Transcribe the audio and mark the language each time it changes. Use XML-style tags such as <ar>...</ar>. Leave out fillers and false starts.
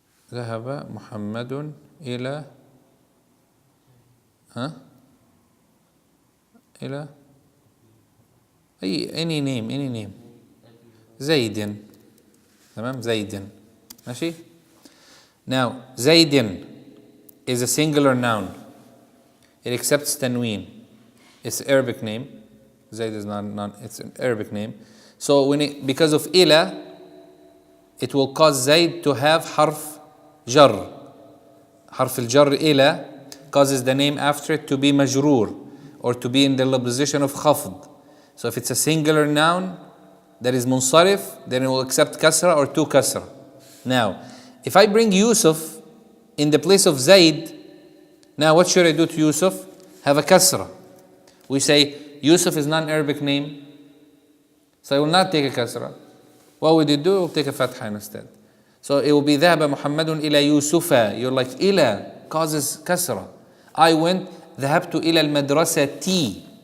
<ar>ذهب محمد إلى إلى</ar> <en>any name</en> <ar>زيد, تمام, زيد, ماشي.</ar> <en>Now زيد is a singular noun. It accepts tanween. It's an Arabic name. Zayd is not it's an Arabic name. So because of ila, it will cause Zayd to have harf jar. Harf al-jar ila causes the name after it to be majroor, or to be in the position of khafd. So if it's a singular noun that is munsarif, then it will accept kasra or two kasra. Now, if I bring Yusuf in the place of Zayd, now what should I do to Yusuf? Have a kasra. We say Yusuf is not an Arabic name, so I will not take a kasra. What would you do? We'll take a fatha instead. So it will be</en> <ar>ذهب محمد إلى يوسف.</ar> <en>You're like إلى causes kasra. I went</en> <ar>ذهبت إلى المدرسة.</ar>